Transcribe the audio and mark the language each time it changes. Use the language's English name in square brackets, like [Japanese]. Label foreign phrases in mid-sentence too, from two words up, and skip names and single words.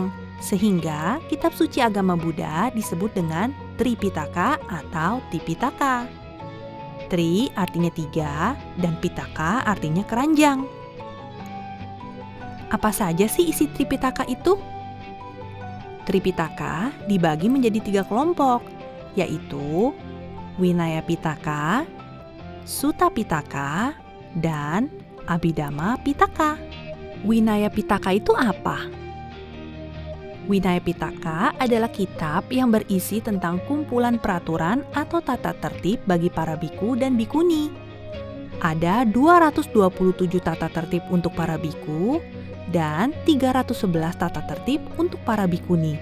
[Indonesian] Sehingga kitab suci agama Buddha disebut dengan Tripitaka atau Tipitaka. Tri artinya 3 dan Pitaka artinya keranjang. Apa saja sih isi Tripitaka itu? Tripitaka dibagi menjadi 3 kelompok, yaitu Vinaya Pitaka, Sutta Pitaka, dan Abhidhamma Pitaka. Vinaya Pitaka itu apa? Vinaya Pitaka adalah kitab yang berisi tentang kumpulan peraturan atau tata tertib bagi para biku dan bikuni. Ada 227 tata tertib untuk para biku dan 311 tata tertib untuk para bikuni.